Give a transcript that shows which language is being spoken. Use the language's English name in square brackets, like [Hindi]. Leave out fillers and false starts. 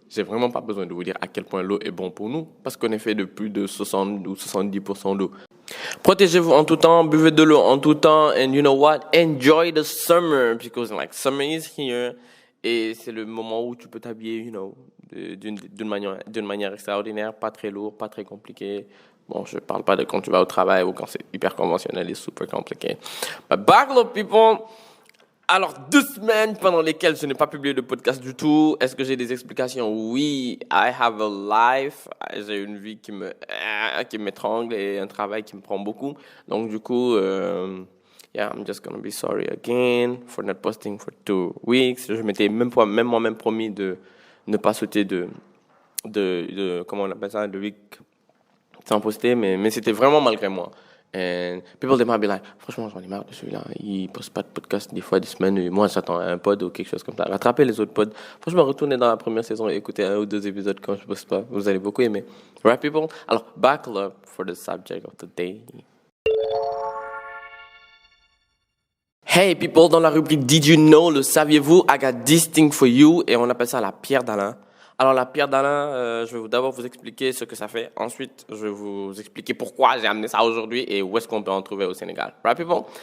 [French] J'ai vraiment pas besoin de vous dire à quel point l'eau est bon pour nous, parce qu'on est fait de plus de 60 ou 70% d'eau. Protégez-vous en tout temps, buvez de l'eau en tout temps, [English] and you know what? Enjoy the summer, because summer is here. [French] Et c'est le moment où tu peux t'habiller, d'une manière extraordinaire, pas très lourd, pas très compliqué. Bon, je parle pas de quand tu vas au travail ou quand c'est hyper conventionnel et super compliqué. [English] But back up, people! [French] Alors, 2 semaines pendant lesquelles je n'ai pas publié de podcast du tout. Est-ce que j'ai des explications? Oui, [English] I have a life. [French] J'ai une vie qui m'étrangle et un travail qui me prend beaucoup. Donc, du coup, [English] I'm just gonna be sorry again for not posting for 2 weeks. [French] Je m'étais même moi-même promis de ne pas sauter de comment on appelle ça, de week sans poster, mais c'était vraiment malgré moi. [English] And people, they might be like, [French] franchement, j'en ai marre de celui-là. Il poste pas de podcast des fois, des semaines. Et moi, j'attends un pod ou quelque chose comme ça. Rattrapez les autres pods. Franchement, retournez dans la première saison et écoutez 1 ou 2 épisodes quand je poste pas. Vous allez beaucoup aimer. [English] Right, people? Alors, buckle up for the subject of the day. Hey, people, [French] dans la rubrique [English] Did You Know, [French] le saviez-vous? [English] I got this thing for you. [French] Et on appelle ça la pierre d'Alain. Alors, la pierre d'Alain, je vais d'abord vous expliquer ce que ça fait. Ensuite, je vais vous expliquer pourquoi j'ai amené ça aujourd'hui et où est-ce qu'on peut en trouver au Sénégal. [English] Right, people?